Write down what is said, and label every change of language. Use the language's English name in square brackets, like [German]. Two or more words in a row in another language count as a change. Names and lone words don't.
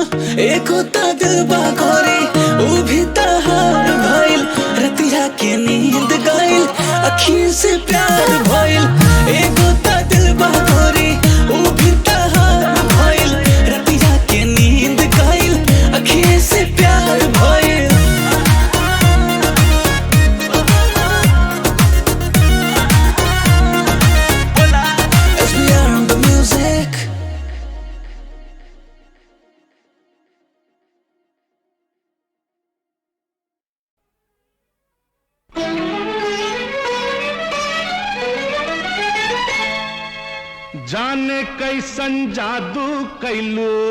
[Bhojpuri] एक होता दिल बागोरी ऊ भी तहार भइल रतिया के नींद गइल अखिए से प्यार भइल एक होता दिल बागोरी ऊ भी तहार भइल रतिया के नींद गइल अखिए से प्यार भइल [English] SBR on the music [Bhojpuri] जाने कैसन जादू कैलू